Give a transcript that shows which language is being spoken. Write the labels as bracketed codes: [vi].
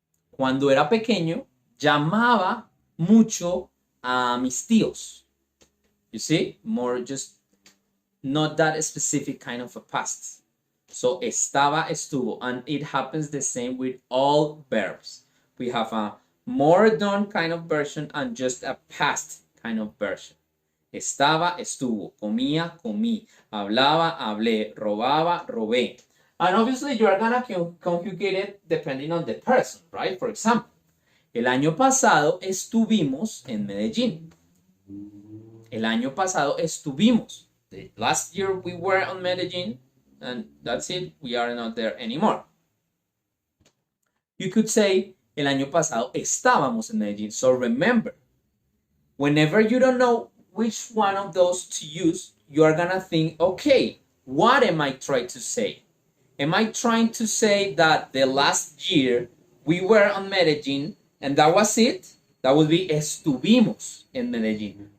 [es] Cuando era pequeño, llamaba mucho a mis tíos. [en] You see? More just not that specific kind of a past. So estaba, estuvo, and it happens the same with all verbs. We have a more done kind of version and just a past kind of version. [es] Estaba, estuvo, comía, comí, hablaba, hablé, robaba, robé. [en] And obviously you are gonna conjugate it depending on the person, right? For example, [es] el año pasado estuvimos en Medellín. El año pasado estuvimos. [en] Last year we were on Medellín, and that's it. We are not there anymore. You could say, [es] el año pasado estábamos en Medellín. [en] So remember, whenever you don't know which one of those to use, you are gonna think, okay, what am I trying to say? Am I trying to say that the last year we were on Medellín and that was it? That would be [es] estuvimos en Medellín.